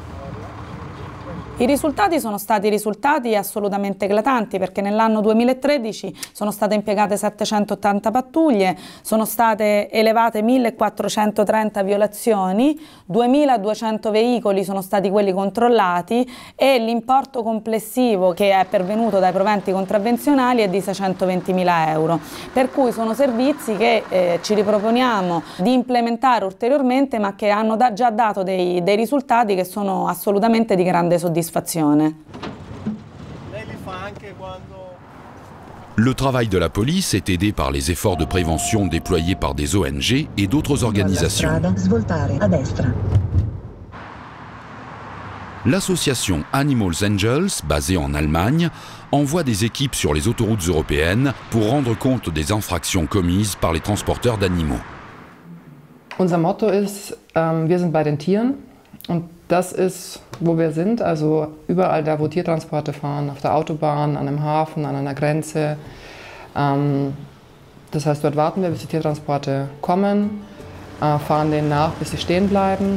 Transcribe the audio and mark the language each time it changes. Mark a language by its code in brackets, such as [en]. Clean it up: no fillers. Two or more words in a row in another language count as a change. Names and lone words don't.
[it] I risultati sono stati risultati assolutamente eclatanti perché nell'anno 2013 sono state impiegate 780 pattuglie, sono state elevate 1430 violazioni, 2200 veicoli sono stati quelli controllati e l'importo complessivo che è pervenuto dai proventi contravvenzionali è di 620.000 euro. Per cui sono servizi che ci riproponiamo di implementare ulteriormente ma che hanno già dato dei risultati che sono assolutamente di grande soddisfazione. [fr] Le travail de la police est aidé par les efforts de prévention déployés par des ONG et d'autres organisations. L'association Animals Angels, basée en Allemagne, envoie des équipes sur les autoroutes européennes pour rendre compte des infractions commises par les transporteurs d'animaux. [de] Unser Motto ist, wir sind bei den Tieren. Und das ist, wo wir sind, also überall da, wo Tiertransporte fahren, auf der Autobahn, an einem Hafen, an einer Grenze. Das heißt, dort warten wir, bis die Tiertransporte kommen, fahren denen nach, bis sie stehen bleiben.